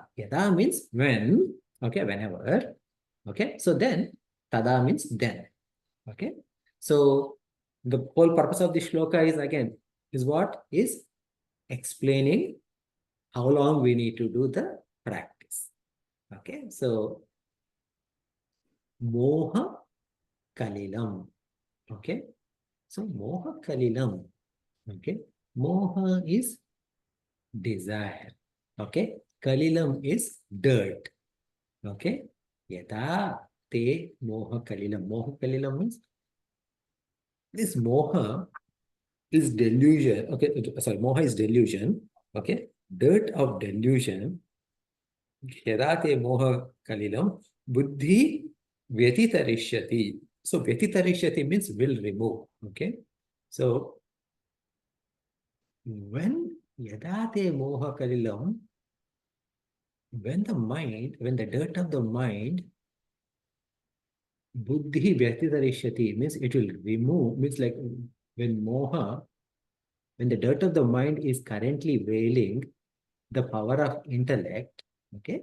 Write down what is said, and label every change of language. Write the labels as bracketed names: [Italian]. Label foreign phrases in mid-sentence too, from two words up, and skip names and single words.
[English] Yada means when, okay, whenever. Okay, so then tada means then. Okay, so the whole purpose of the shloka is again, is what? Is explaining how long we need to do the practice. Okay, so [Sanskrit] मोह कलिलम्. [English] Okay, so [Sanskrit] मोह कलिलम्. [English] Okay, moha is desire. Okay, kalilam is dirt. [Sanskrit] Okay, यदा ते मोह कलिलम्. मोह कलिलम् [English] means this moha is delusion. Okay, sorry, moha is delusion. Okay, dirt of delusion. [Sanskrit] यदाते मोह कलिलम् बुद्धि व्यतितरिष्यति. [English] So vyatitarishyati means will remove. Okay, so when [Sanskrit] यदाते मोह कलिलम्, [English] when the dirt of the mind, [Sanskrit] बुद्धि व्यतितरिष्यति [English] means it will remove, means like when moha, when the dirt of the mind is currently veiling the power of intellect, okay?